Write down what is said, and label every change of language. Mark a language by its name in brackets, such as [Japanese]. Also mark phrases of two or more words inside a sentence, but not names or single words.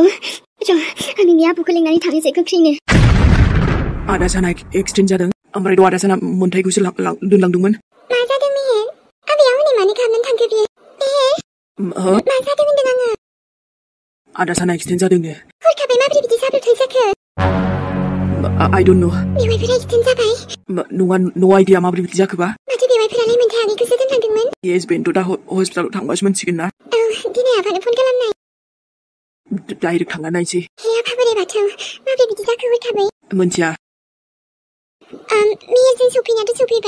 [Bodo] र' आं नोंनि आबौखौ लिंनानै थांनोसै गोख्रैनो। आदा साना एक्सिडेन्ट जादों ओमफ्रायथ' आदा साना मोन्थाइखौसो दोनलांदोंमोन। मा जादों मेहेर? आबैया हनै मानो खालामनानै थांखो बियो? मेहेर, हो? मा जादों होनदों आङो? आदा साना एक्सिडेन्ट जादोंनो। हरखाबै माबोरै बिदि जाब्रबथाय जाखो? [English] I don't know. [Bodo] बेवाइफोरा एक्सिडेन्ट जाबाय? नङा, [English] no idea [Bodo] माबोरै बिदि जाखोबा? माथो बेवाइफोरालाय मोन्थाइ आगैखौसो दोनलांदोंमोन? येस, बेनोथ' दा हस्पिटालाव थांबासो मोनसिगोन ना। औ, दिनै आफानो फन खालामनाय। डाइरेक्ट थांना नायसै। हे आफा बोराइ बाथौ, माबोरै बिदि जाखो हरखाबै? मोनथिया। मेहेरजों सफैनायाथ' सफैबाय।